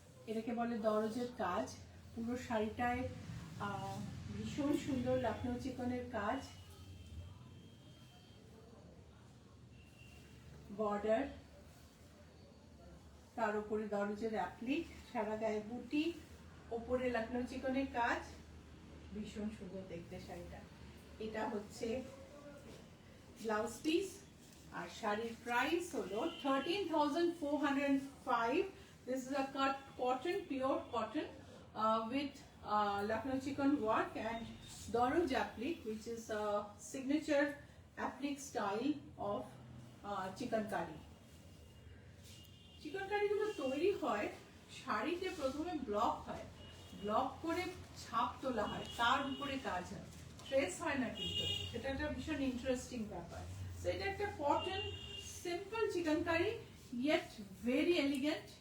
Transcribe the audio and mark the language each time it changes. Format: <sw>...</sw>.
<bn>এটাকে বলে দরজের কাজ। পুরো শাড়িটায় ভীষণ সুন্দর লখনৌ চিকনের কাজ, বর্ডার, তার উপরে দরজের অ্যাপ্লিক, সারা গায়ে বুটি, ওপরে লখনৌ চিকনের কাজ, ভীষণ সুন্দর দেখতে শাড়িটা। এটা হচ্ছে ব্লাউজ পিস, আর শাড়ির প্রাইস হলো 13,405.</bn> <en>This is a cut cotton, pure cotton with Lucknow chicken work and Doroj applique, which is a signature applique style of chicken curry.</en> <bn>চিকন কারি গুলো তৈরি হয় শাড়িতে, প্রথমে ব্লক হয়, ব্লক করে ছাপ তোলা হয়, তার উপরে কাজ হয়, ট্রেস হয় না কিন্তু। এটা একটা ভীষণ ইন্টারেস্টিং ব্যাপার। তো এটা একটা cotton simple chicken curry,</bn> <en>Yet very elegant.</en>